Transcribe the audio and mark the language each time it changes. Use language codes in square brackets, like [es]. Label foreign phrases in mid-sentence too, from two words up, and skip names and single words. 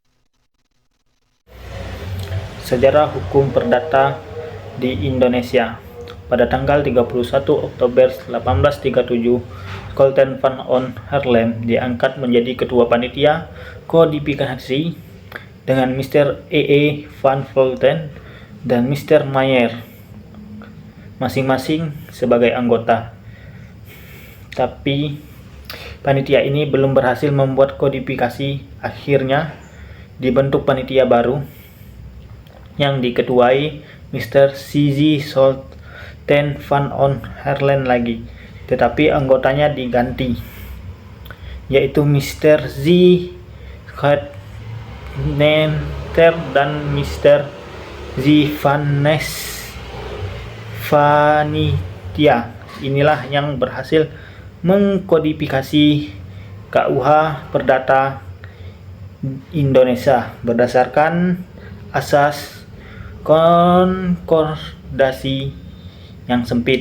[id] Sejarah Hukum Perdata di Indonesia. Pada tanggal 31 Oktober 1837, Scholten van On Haarlem diangkat menjadi Ketua Panitia Kodifikasi dengan Mr. E. van Vleuten dan Mr. Mayer masing-masing sebagai anggota. Tapi panitia ini belum berhasil membuat kodifikasi. Akhirnya dibentuk panitia baru yang diketuai Mr. C.Z. Scholten van On Haarlem lagi, tetapi anggotanya diganti, yaitu Mr. Z. Schatnenter dan Mr. Z. van Nes Vanitia. Inilah yang berhasil mengkodifikasi KUH Perdata Indonesia berdasarkan asas konkordasi yang sempit.